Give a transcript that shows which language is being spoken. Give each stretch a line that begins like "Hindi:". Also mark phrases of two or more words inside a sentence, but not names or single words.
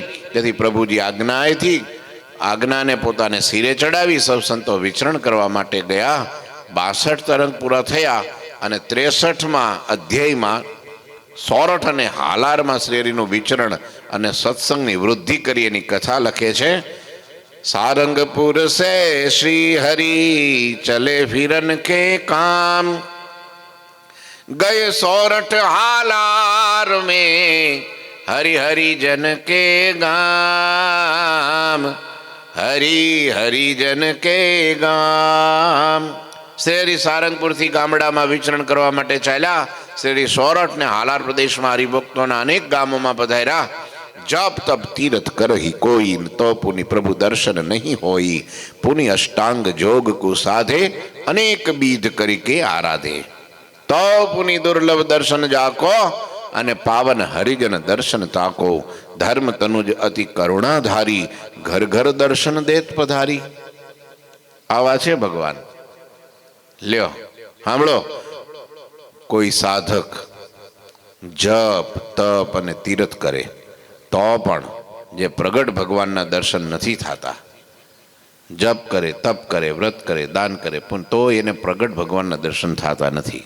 Gujarati: તેથી પ્રભુજી આજ્ઞાને પોતાને સિરે ચડાવી સૌ સંતો વિચરણ કરવા માટે ગયા. 62 તરંગ પૂરા થયા અને 63માં અધ્યાયમાં સોરઠ અને હાલારમાં શ્રી હરિનું વિચરણ અને સત્સંગની વૃદ્ધિ કરી એની કથા લખે છે.
Hindi: सारंगपुर से श्री हरि चले फिरन के काम, गए सोरठ हालार में हरि हरि जन के गाम. हरि हरि जन के गाम.
Gujarati: શ્રી સારંગપુરથી ગામડામાં વિચરણ કરવા માટે ચાલ્યા. શ્રી સોરઠ ને હાલાર પ્રદેશમાં હરિભક્તોના અનેક ગામોમાં પધાર્યા.
Hindi: जप तप तीर्थ करही कोई, तो पुनि प्रभु दर्शन नहीं होई. पुनि अष्टांग जोग को साधे, अनेक बीध करके आराधे. तो पुनि दुर्लभ दर्शन जाको, अने पावन हरिजन दर्शन ताको. धर्म तनुज अति करुणाधारी, घर घर दर्शन देत पधारी.
Gujarati: આવા છે ભગવાન. લ્યો સાંભળો. કોઈ સાધક જપ તપ અને તીર્થ કરે તો પણ જે પ્રગટ ભગવાનના દર્શન નથી થતા, જપ કરે, તપ કરે, વ્રત કરે, દાન કરે, પણ તો એને પ્રગટ ભગવાનના દર્શન થતા નથી.